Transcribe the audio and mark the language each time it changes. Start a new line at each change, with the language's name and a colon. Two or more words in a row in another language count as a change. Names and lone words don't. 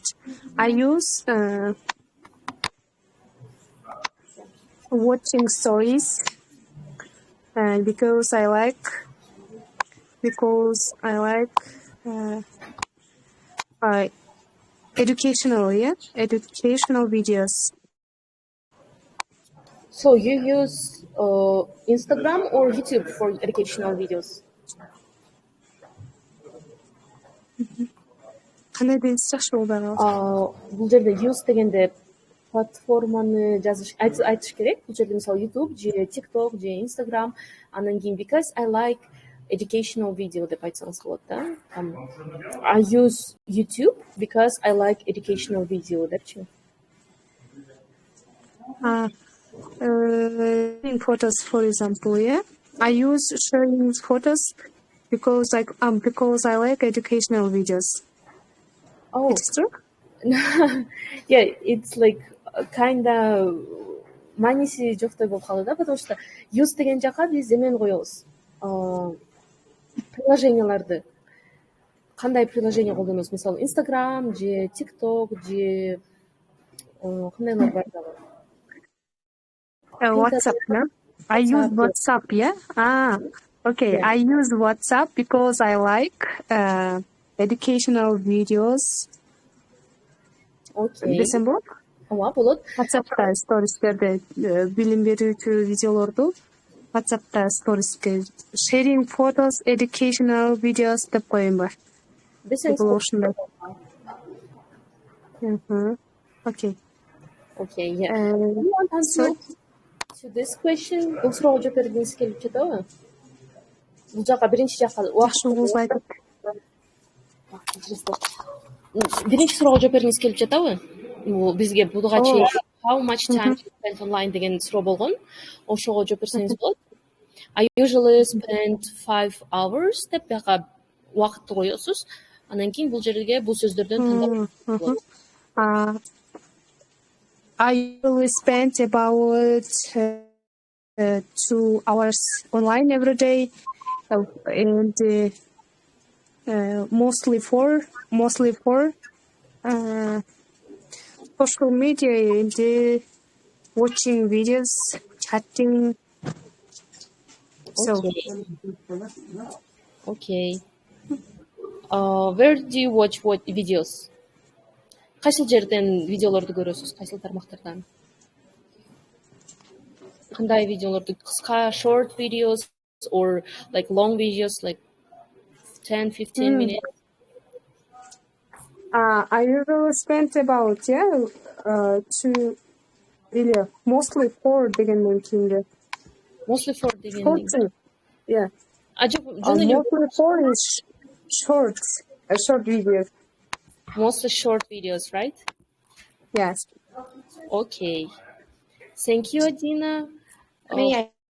English: I use watching stories because I like educational videos. So you use Instagram or YouTube for educational videos?
Kyrgyz: Кандай дейсizчи ушул Бул жерде use дегенде платформаны айтыш керек. Бул жерде мисалы YouTube же TikTok же Instagram, андан кийин
English: because I like educational video
Kyrgyz: деп айтсаңыз болот да.
English: I use YouTube because I like educational video
Kyrgyz: депчи.
English: Sharing photos, for example, yeah. I use sharing photos because I like educational videos. Oh, it's true. Yeah, it's like kinda
Kyrgyz: маниси жоктой болуп калды да,
Russian: потому что
Kyrgyz: use деген жака биз эмен коебуз. Приложенияларды. Кандай приложение колдоносуз? Мисалы, Instagram же TikTok же кандайлар бар дагы?
English: WhatsApp, no? I use WhatsApp, yeah? Okay. Yeah. I use WhatsApp because I like educational videos. Okay.
Kyrgyz: Десем болот? Ооба, болот. WhatsApp'та стористерде билим берүүчү видеолорду WhatsApp'та сториске
English: sharing photos, educational videos
Kyrgyz: деп коюмбу? Десеңиз ушундай.
English: Okay. Okay, yeah. You want answer to this question?
Kyrgyz: Бул суроого жооп бергиңиз келип жатабы? Бул жака биринчи жака биринчи суроого жооп бергиңиз келип жатабы? Бул бизге буга чейин
English: how much time you spend online
Kyrgyz: деген суроо болгон. Ошого жооп берсеңиз болот.
English: I usually spend 5 hours
Kyrgyz: деп бияка убакытты коесуз. Андан кийин бул жерге бул сөздөрдөн тандап болот.
English: I usually spend about 2 hours online every day, and mostly for social media and watching videos, chatting. Okay. Where do you watch what videos?
Kyrgyz: Кайсыл жерден видеолорду көрөсүз? Кайсыл тармактардан? Кандай видеолорду?
English: Кыска short videos or like long videos like 10-15 minutes? I usually spend about mostly 4
Kyrgyz: дегенден кийинги.
English: Mostly 4 дегенден. Yeah. Mostly 4 is short videos. Mostly short videos, right? Yes. Okay. Thank you, Adina. May I?